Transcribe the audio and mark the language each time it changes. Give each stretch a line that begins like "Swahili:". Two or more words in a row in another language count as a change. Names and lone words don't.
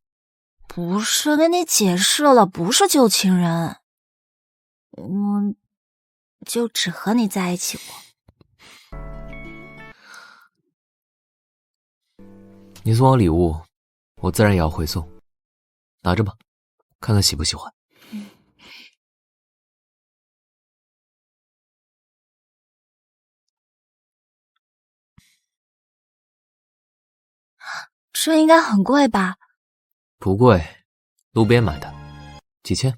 Chinese: 不是，跟你解釋了，不是舊情人，我就只和你在一起過。你送我禮物，我自然也要回送。拿着吧，看看喜不喜歡。這應該很貴吧？不貴，路邊買的，幾千。